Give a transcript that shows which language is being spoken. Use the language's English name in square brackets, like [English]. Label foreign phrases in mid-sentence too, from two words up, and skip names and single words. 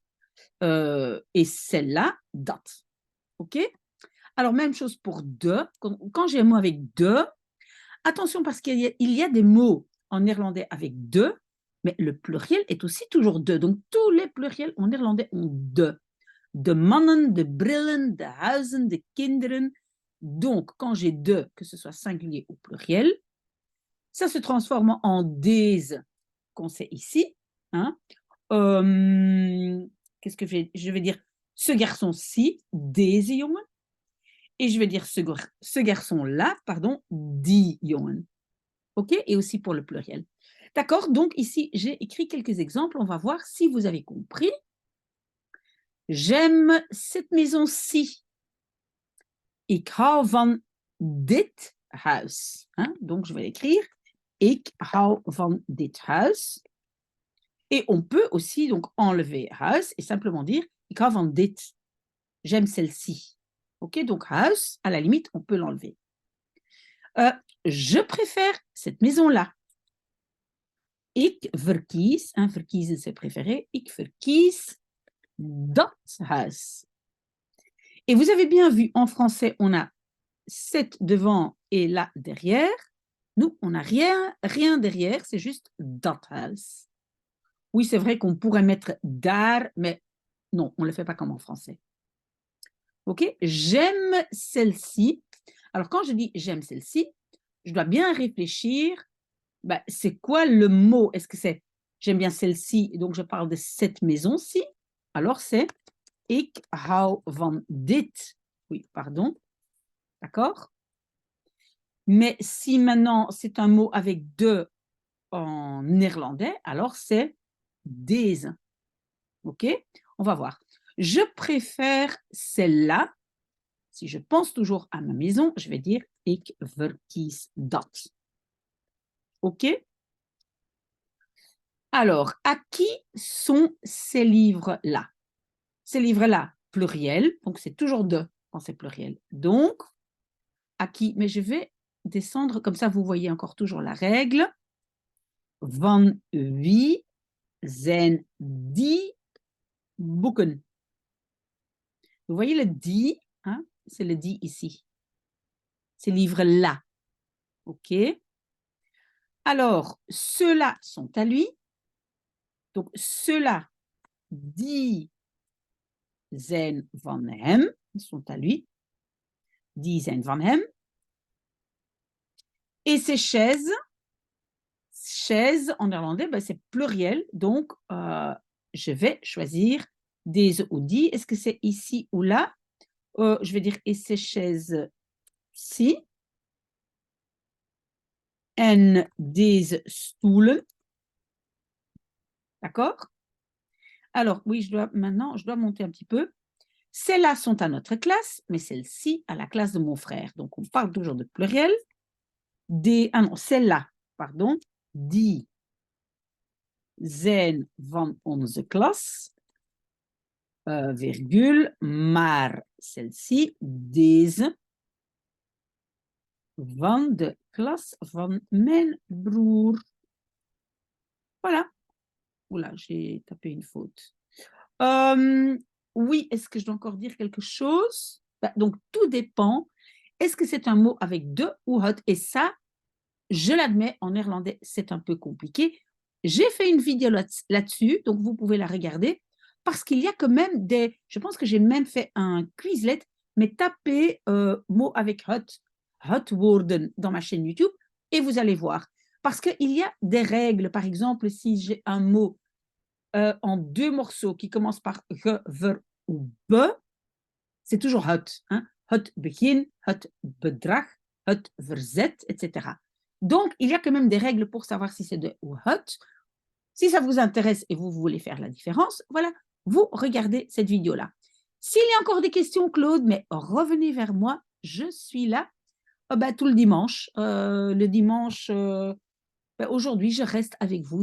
[French] Et celle-là, dat. OK? Alors, même chose pour de. Quand j'ai un mot avec de, attention parce qu'il y a des mots en néerlandais avec de, mais le pluriel est aussi toujours de. Donc tous les pluriels en néerlandais ont de. [Dutch] De mannen, de brillen, de huizen, de kinderen. [French] Donc quand j'ai de, que ce soit singulier ou pluriel, ça se transforme en des qu'on sait ici. Hein. Qu'est-ce que je vais dire? Ce garçon-ci, [Dutch] deze jongen. [French] Et je vais dire ce garçon-là, pardon, [Dutch] die jongen. [French] OK? Et aussi pour le pluriel. D'accord? Donc ici, j'ai écrit quelques exemples. On va voir si vous avez compris. J'aime cette maison-ci. [Dutch] Ik hou van dit huis. [French] Hein? Donc je vais l'écrire. [Dutch] Ik hou van dit huis. [French] Et on peut aussi donc enlever huis et simplement dire [Dutch] ik hou van dit. [French] J'aime celle-ci. OK? Donc huis, à la limite, on peut l'enlever. Je préfère cette maison-là. [Dutch] Ik verkies, hein, verkiezen [French] c'est préféré, [Dutch] ik verkies dat huis. [French] Et vous avez bien vu, en français, on a cette devant et là derrière. Nous, on n'a rien derrière, c'est juste [Dutch] dat huis. [French] Oui, c'est vrai qu'on pourrait mettre daar, mais non, on ne le fait pas comme en français. OK? J'aime celle-ci. Alors, quand je dis j'aime celle-ci, je dois bien réfléchir. C'est quoi le mot? Est-ce que c'est j'aime bien celle-ci, donc je parle de cette maison-ci? Alors c'est [Dutch] ik hou van dit. [French] Oui, pardon. D'accord? Mais si maintenant c'est un mot avec de en néerlandais, alors c'est deze. OK? On va voir. Je préfère celle-là. Si je pense toujours à ma maison, je vais dire [Dutch] ik verkies dat. [French] OK? Alors, à qui sont ces livres-là? Ces livres-là, pluriel, donc c'est toujours de quand c'est pluriel. Donc, à qui? Mais je vais descendre, comme ça vous voyez encore toujours la règle. [Dutch] Van wie zijn die boeken? [French] Vous voyez le die, hein? C'est le die ici. Ces livres-là. OK? Alors, ceux-là sont à lui. Donc, ceux-là, [Dutch] die zijn van hem, [French] ils sont à lui. [Dutch] Die zijn van hem. [French] Et ces chaises, chaise en néerlandais, ben, c'est pluriel. Donc, je vais choisir deze ou die. Est-ce que c'est ici ou là? Je vais dire et ces chaises-ci. [Dutch] En deze stoelen. [French] D'accord? Alors, oui, je dois monter un petit peu. Celles-là sont à notre classe, mais celles-ci à la classe de mon frère. Donc, on parle toujours de pluriel. Celles-là, pardon. [Dutch] Die zijn van onze klas. Virgule, maar celle-ci, deze, van de klas van mijn broer. [French] Voilà. Oula, j'ai tapé une faute. Oui, est-ce que je dois encore dire quelque chose? Donc, tout dépend. Est-ce que c'est un mot avec de ou het? Et ça, je l'admets, en néerlandais, c'est un peu compliqué. J'ai fait une vidéo là-dessus, donc vous pouvez la regarder, parce qu'il y a quand même je pense que j'ai même fait un Quizlet, mais tapez mot avec [Dutch] het woorden [French] dans ma chaîne YouTube, et vous allez voir. Parce qu'il y a des règles. Par exemple, si j'ai un mot en 2 morceaux qui commencent par ge, ver ou be, c'est toujours het. Hein? [Dutch] Het begin, het bedrag, het verzet, [French] etc. Donc, il y a quand même des règles pour savoir si c'est de ou het. Si ça vous intéresse et vous voulez faire la différence, voilà, vous regardez cette vidéo-là. S'il y a encore des questions, Claude, mais revenez vers moi, je suis là tout le dimanche. Le dimanche, aujourd'hui, je reste avec vous.